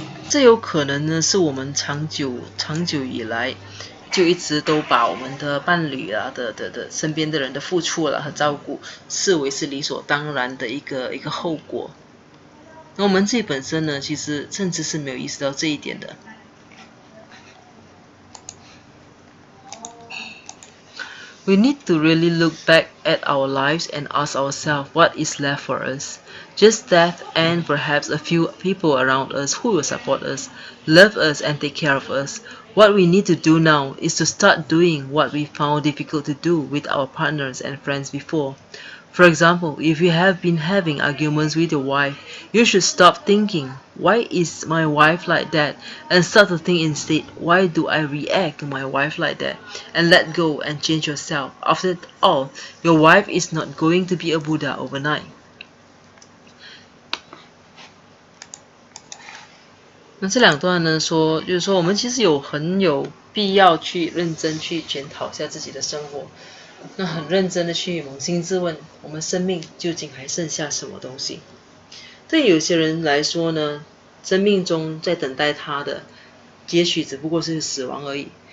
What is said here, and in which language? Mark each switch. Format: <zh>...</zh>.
<zh>这有可能呢，是我们长久以来就一直都把我们的伴侣啊的身边的人的付出和照顾视为是理所当然的一个后果。那我们自己本身呢，其实甚至是没有意识到这一点的。</zh> <en>We need to really look back at our lives and ask ourselves what is left for us. Just death and perhaps a few people around us who will support us, love us and take care of us. What we need to do now is to start doing what we found difficult to do with our partners and friends before. For example, if you have been having arguments with your wife, you should stop thinking, why is my wife like that? And start to think instead, why do I react to my wife like that? And let go and change yourself. After all, your wife is not going to be a Buddha overnight.</en> <zh>那这两段呢说，就是说我们其实很有必要去认真去检讨一下自己的生活，那很认真的去扪心自问，我们生命究竟还剩下什么东西？对有些人来说呢，生命中在等待他的，也许只不过是死亡而已。</zh>